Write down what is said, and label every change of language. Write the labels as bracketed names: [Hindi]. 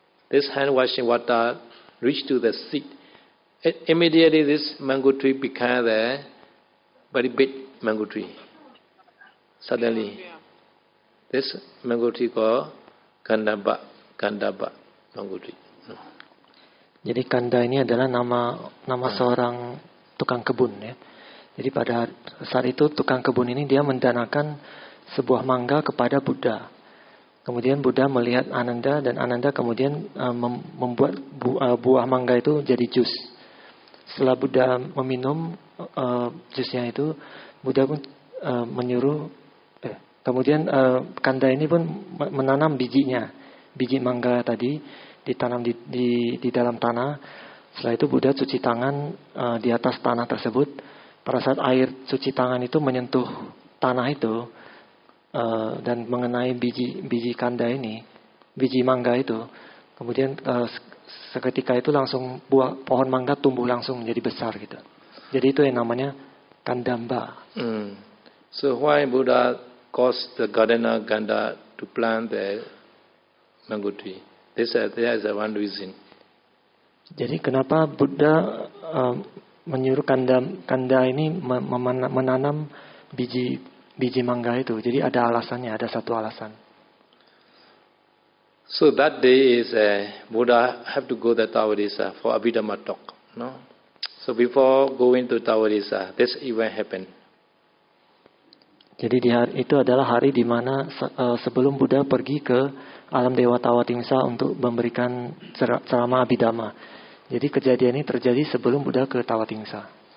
[English] This hand washing water reached to the seed. Immediately this mango tree became the very big mango tree. Suddenly, this mango tree called Kandaba mango tree. [Indonesian] Jadi Kanda ini adalah nama seorang tukang kebun ya. Jadi pada saat itu tukang kebun ini dia mendanakan sebuah mangga kepada Buddha. Kemudian Buddha melihat Ananda dan Ananda kemudian membuat buah mangga itu jadi jus. Setelah Buddha meminum jusnya itu, Buddha pun menyuruh. Kemudian Kanda ini pun menanam biji mangga tadi ditanam di dalam tanah. Setelah itu Buddha cuci tangan di atas tanah tersebut. Pada saat air cuci tangan itu menyentuh tanah itu dan mengenai biji Kanda ini, biji mangga itu, kemudian seketika itu langsung pohon mangga tumbuh langsung menjadi besar gitu. Jadi itu yang namanya Kandamba. [English] So why Buddha caused the gardener Ganda to plant the mango tree? There is one reason. [Indonesian] Jadi kenapa Buddha menyuruh Kanda ini menanam biji mangga itu? Jadi ada alasannya, ada satu alasan. [English] So that day is Buddha have to go to Tawadesa for Abhidhamma talk. No? So before going to Tawadesa, this event happened. [Indonesian] Jadi itu adalah hari di mana sebelum Buddha pergi ke alam Dewa Tawatingsa untuk memberikan ceramah Abhidhamma. Jadi kejadian ini terjadi sebelum Buddha ke Tawatingsa.